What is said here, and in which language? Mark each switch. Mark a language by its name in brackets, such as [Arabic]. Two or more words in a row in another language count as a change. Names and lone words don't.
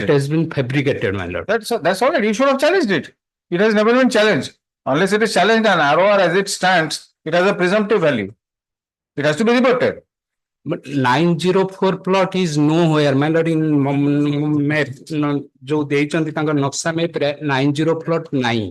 [English] That has been fabricated, my lord. That's all right. You should have challenged it. It has never been challenged. Unless it is challenged, an ROR as it stands, it has a presumptive value. It has to be rebutted. But 904 plot is nowhere, my lord, in map. [Odia] जो ଦେଇଛନ୍ତି ତାଙ୍କ ନକ୍ସା map ରେ 90 plot ନାହିଁ.